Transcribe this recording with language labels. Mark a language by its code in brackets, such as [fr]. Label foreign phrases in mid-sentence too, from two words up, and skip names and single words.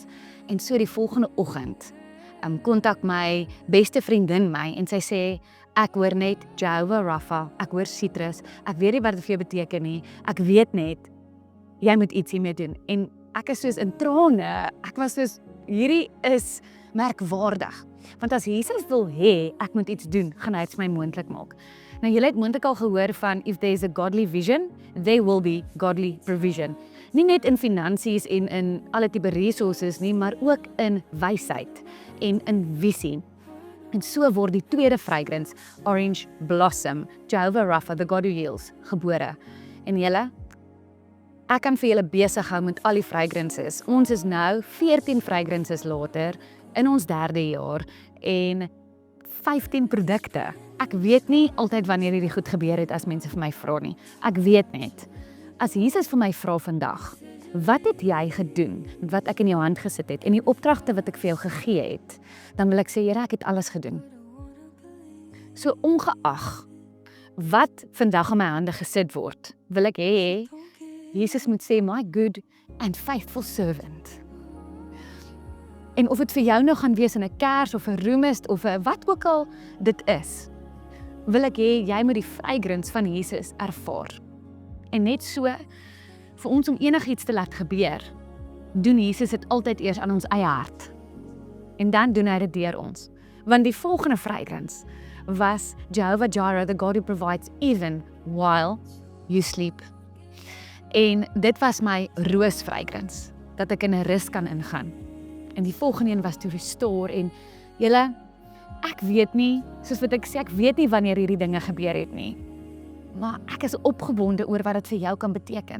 [af] En so die volgende oggend kontak my beste vriendin my en sy sê, ek hoor net Jehovah Rapha, ek hoor citrus, ek weet nie wat dit vir jou beteken nie, ek weet net, jy moet iets hiermee doen. En ek is soos in trane, ek was soos, hierdie is merkwaardig. Want as Jesus wil hê, ek moet iets doen, gaan hy dit vir my moontlik maak. Nou julle het moontlik al gehoor van, [en] if there is a godly vision, there will be godly provision. [af] Nie net in finansies en in alle tipe resources nie, maar ook in wysheid en in visie. En so word die tweede fragrance, Orange Blossom, Jehovah Rapha, [en] the God who heals, [af] gebore. En julle, ek kan vir julle besig hou met al die fragrances. Ons is nou 14 fragrances later, in ons 3de jaar, en 15 produkte. Ek weet nie altyd wanneer hierdie goed gebeur het as mense vir my vra nie. Ek weet net, as Jesus vir my vra vandag, wat het jy gedoen met wat ek in jou hand gesit het en die opdragte wat ek vir jou gegee het, dan wil ek sê, Here, ek het alles gedoen. So ongeag wat vandag in my hande gesit word, wil ek hê, Jesus moet sê, [en] my good and faithful servant. [af] En of dit vir jou nou gaan wees in 'n kers of 'n roemist of 'n wat ook al dit is, wil ek hê, jy moet die fragrance van Jesus ervaar. En net so, vir ons om enigiets te laat gebeur, doen Jesus dit altyd eers aan ons eie hart. En dan doen hy dit deur ons. Want die volgende fragrance was Jehovah Jireh, [en] the God who provides even while you sleep. [af] En dit was my roos fragrance, dat ek in 'n rus kan ingaan. En die volgende een was [en] to restore. [af] En julle, ek weet nie, soos wat ek sê, ek weet nie wanneer hierdie dinge gebeur het nie. Maar ek is opgewonde oor wat dit vir jou kan beteken.